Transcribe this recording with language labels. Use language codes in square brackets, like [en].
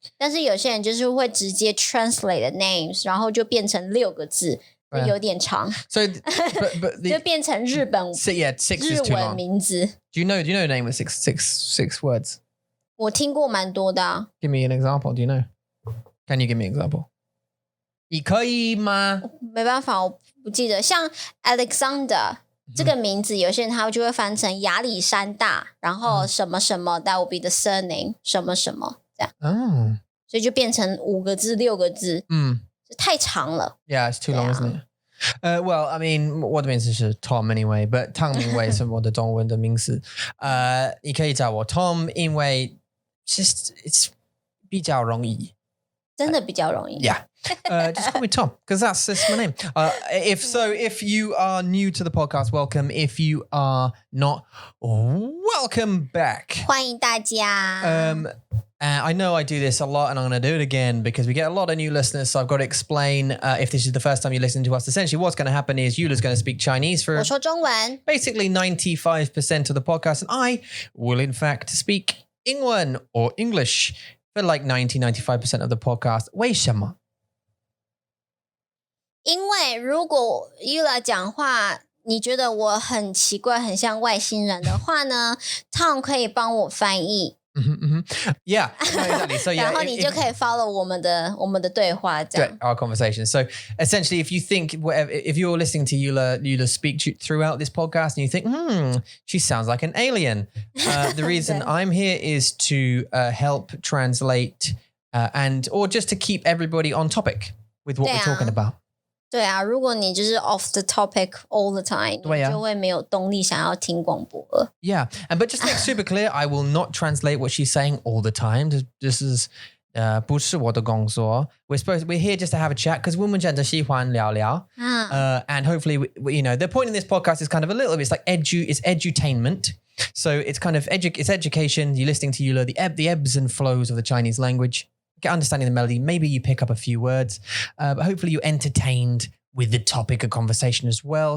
[zh] 但是有些人就是会直接 [en] translate the names， [zh] 然后就变成6个字，有点长。 [en] So, but [zh] 就变成日文 [en] 6 is too long. [zh] 名字。 [en] Do you know a name with six words? [zh] 我听过蛮多的啊。 [en] Give me an example. Do you know? Can you give me an example? [zh] 你可以吗？没办法，我不记得。像 Alexander 这个名字，有些人他就会翻成亚历山大，然后什么什么 [en] that will be the surname [zh] 什么什么这样。所以就变成5个字6个字。太长了。 [en] Yeah, it's too long, isn't it? Well, I mean, [zh] 我的名字是 Tom [en] anyway, but [zh] 汤明威是我的中文的名字。你可以叫我 Tom， 因为 [en] it's [zh] 比较容易。真的比较容易。 [en] Yeah. Just call me Tom because that's my name. If you are new to the podcast, welcome. If you are not, welcome back. [zh] 欢迎大家。 [en] I know I do this a lot and I'm going to do it again because we get a lot of new listeners. So I've got to explain if this is the first time you're listening to us. Essentially, what's going to happen is Eula's going to speak Chinese for [zh] 我说中文 [en] basically 95% of the podcast. And I will, in fact, speak 英文 or English for like 90-95% of the podcast. [zh] 为什么？因为如果 Yula 讲话你觉得我很奇怪很像外星人的话呢 Tom 可以帮我翻译 [en] Yeah, no, exactly. So yeah, [zh] 然后你就可以 follow 我们的对话这样 [en] our conversation. So essentially, if you think if you're listening to Yula speak throughout this podcast and you think, she sounds like an alien, the reason I'm here is to help translate or just to keep everybody on topic with what we're talking about. [zh] 对啊，如果你就是 [en] off the topic all the time, [zh] 你就会没有动力想要听广播了。 [en] Yeah, but just to make super clear, I will not translate what she's saying all the time. This is [zh] 不是我的工作. [en] We're here just to have a chat because [zh] 我们真的喜欢聊聊. [en] And hopefully, the point in this podcast is kind of a little bit, it's like it's edutainment. So it's kind of it's education. You're listening to Yula, the ebbs and flows of the Chinese language. Get understanding the melody. Maybe you pick up a few words, but hopefully you're entertained with the topic of conversation as well.